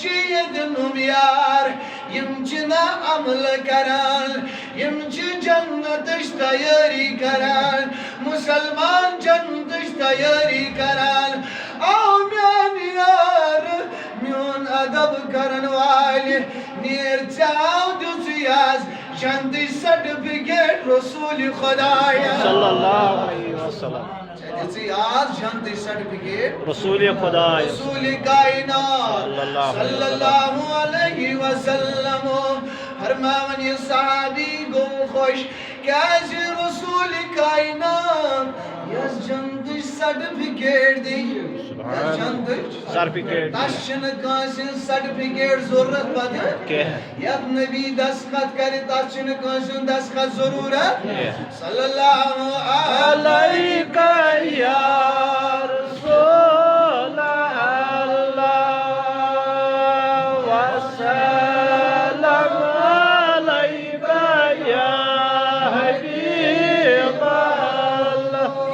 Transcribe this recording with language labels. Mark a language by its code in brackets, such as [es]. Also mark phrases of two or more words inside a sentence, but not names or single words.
[ks] چھِ ییٚتہِ نُم یار یِم چھِنہٕ عملہٕ کران یِم چھِ جنتٕچ تیٲری کران مُسلمان جنتٕچ تیٲری کران او میانہِ یارٕ میون ادب کرن والہِ نیر ژےٚ آو دِژٕے آز جنتٕچ سرٹِفکیٹ رسوٗلِ خۄدایا [ar] صلی اللہ علیہ وسلم [ks] ژےٚ دِژٕے آز جنتٕچ سرٹِفکیٹ رسول خدا رسول کائنات [ar] صلی اللہ علیہ وسلم [ks] فرماون یہ صحابی گو خوش کیازِ رسول کائنات یس جنتٕچ سرٹِفکیٹ دی یس جنتٕچ سرٹِفکیٹ تس چھنہٕ کٲنٛسہِ سرٹِفکیٹ ضروٗرت پتہٕ کینٛہہ یتھ نبی دستخط کرِ تتھ چھنہٕ کٲنٛسہِ ہُنٛد دستخط ضروٗرت [ar] صلی اللہ علیکہ یا رسول اللہ وسلم علیکہ یا حبیب اللہ